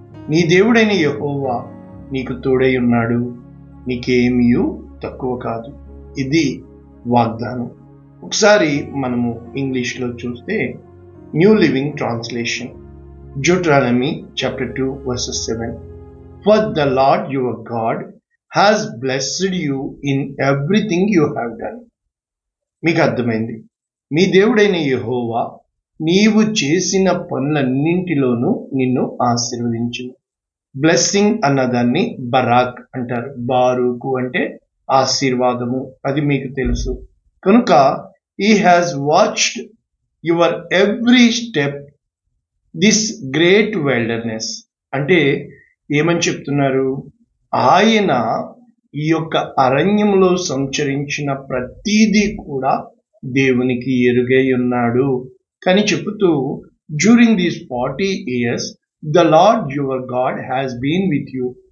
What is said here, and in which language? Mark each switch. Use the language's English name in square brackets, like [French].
[Telugu] నీ దేవుడైన యెహోవా నీకు తోడై ఉన్నాడు, నీకేమీ తక్కువ కాదు. ఇది వాగ్దానం. ఒకసారి మనము ఇంగ్లీష్లో చూస్తే new living translation, [English] Deuteronomy chapter 2 verses 7. For the Lord your God has blessed you in everything you have done. [Telugu] మీకు అర్థమైంది? మీ దేవుడైన యెహోవా నీవు చేసిన పనులన్నింటిలోనూ నిన్ను ఆశీర్వదించును. బ్లెస్సింగ్ అన్నదాన్ని బరాక్ అంటారు. బారూకు అంటే ఆశీర్వాదము, అది మీకు తెలుసు. కనుక [English] he has watched your every step this great wilderness. [Telugu] అంటే ఏమని చెప్తున్నారు? ఆయన ఈ యొక్క అరణ్యములో సంచరించిన ప్రతిదీ కూడా దేవునికి ఎరుగై ఉన్నాడు కానీ చెబుతూ, [English] During these 40 years the Lord your God has been with you.